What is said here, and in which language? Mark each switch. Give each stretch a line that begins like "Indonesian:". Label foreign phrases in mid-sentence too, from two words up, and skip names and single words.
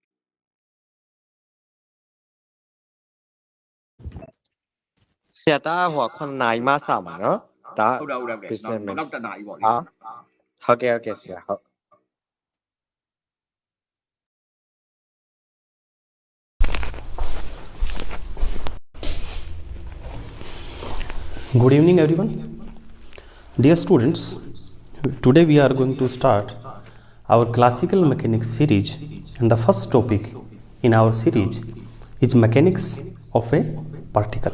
Burmese: ဆရာတာဟို9နာရီမှစမှာเนาะဒါ ဟုတ်တယ်နောက်တနားရီပေါ့လေ ဟုတ်ကဲ့ဆရာဟုတ်
English: Good evening everyone. Dear students, today we are going to start our classical mechanics series and the first topic in our series is mechanics of a particle.